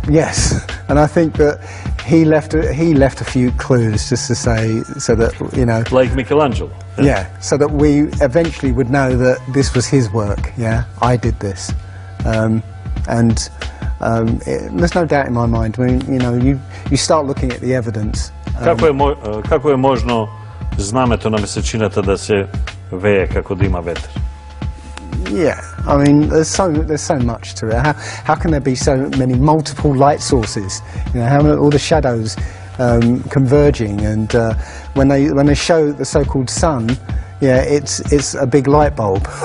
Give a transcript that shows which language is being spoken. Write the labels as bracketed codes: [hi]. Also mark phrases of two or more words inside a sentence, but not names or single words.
[en] yes, and I think that he left a few clues just to say so that Like Michelangelo. yeah, so that we eventually would know that this was his work. Yeah, I did this, there's no doubt in my mind. I mean, you start looking at the evidence. [mk] Како е можно знамето на месечината да се вее како да има ветар? [en] Yeah, I mean, there's so much to it. How can there be so many multiple light sources? How all the shadows converging, and when they show the so-called sun, yeah, it's a big light bulb.